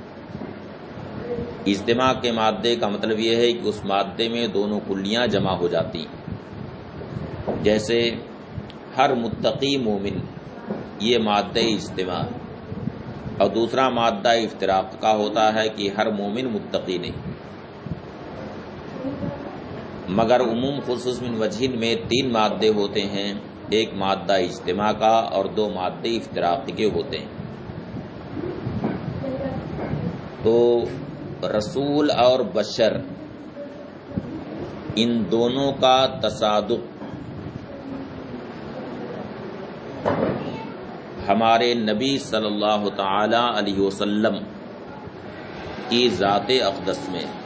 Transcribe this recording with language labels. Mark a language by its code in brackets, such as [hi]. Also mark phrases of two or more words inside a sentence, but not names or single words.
[ur] اجتماع کے مادے کا مطلب یہ ہے کہ اس مادے میں دونوں کلیاں جمع ہو جاتی ہیں، جیسے ہر متقی مومن، یہ مادہ اجتماع، اور دوسرا مادہ افتراق کا ہوتا ہے کہ ہر مومن متقی نہیں۔ مگر عموم خصوص من وجہین میں 3 مادے ہوتے ہیں، ایک مادہ اجتماع کا اور 2 مادے افتراق کے ہوتے ہیں۔ تو رسول اور بشر، ان دونوں کا تصادق ہمارے نبی [ar] صلی اللہ تعالی علیہ وسلم [ur] کی ذات اقدس میں،